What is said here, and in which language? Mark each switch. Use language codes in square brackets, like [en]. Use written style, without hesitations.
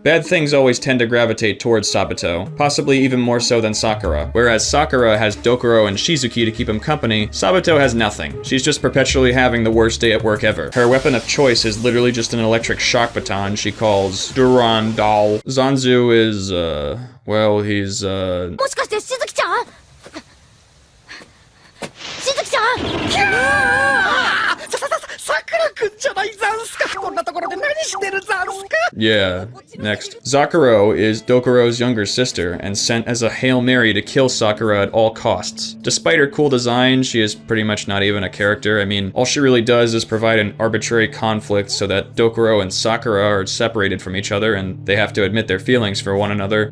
[en] Bad things always tend to gravitate towards Sabato, possibly even more so than Sakura. Whereas Sakura has Dokuro and Shizuki to keep him company, Sabato has nothing. She's just perpetually having the worst day at work ever. Her weapon of choice is literally just an electric shock baton she calls Durandal. Zanzu is, well, he's, [ja] もしかしてしずきちゃんしずきちゃんキャーさくらくんじゃないざんすかこんなところで何してるざんすか [en] Yeah, next. Zakuro is Dokuro's younger sister and sent as a Hail Mary to kill Sakura at all costs. Despite her cool design, she is pretty much not even a character. I mean, all she really does is provide an arbitrary conflict so that Dokuro and Sakura are separated from each other and they have to admit their feelings for one another.